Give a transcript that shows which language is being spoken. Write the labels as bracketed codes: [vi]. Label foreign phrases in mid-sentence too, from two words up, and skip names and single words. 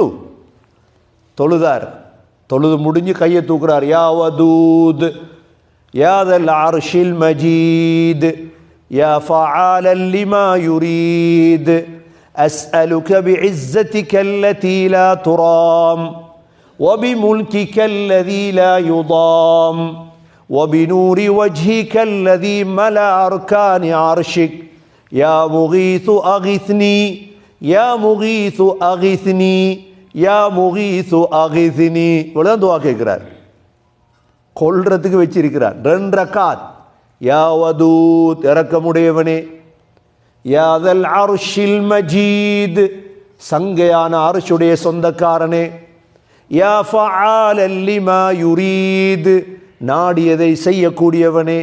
[ta] தொழுதார். தொழுது முடிஞ்சு கையை தூக்குறார். [ar] يا ودود يا ذا العرش المجيد يا فعالا لما يريد أسألك بعزتك التي لا ترام وبملكك الذي لا يضام وبنور وجهك الذي ملأ أركان عرشك يا مغيث أغثني يا مغيث أغثني يا مغيث أغثني. [ta] இவ்வளவுதான் துஆ கேட்கிறார். கொல்றதுக்கு வச்சிருக்கிறார். 2 ரக்காத். [ar] يا ودود, இரக்கமுடையவனே. يا ذا العرش المجيد, [ta] சங்கையான அர்ஷுடைய சொந்தக்காரனே. [ar] يا فعالا لما يريد, [ta] நாடியதை செய்யக்கூடியவனே.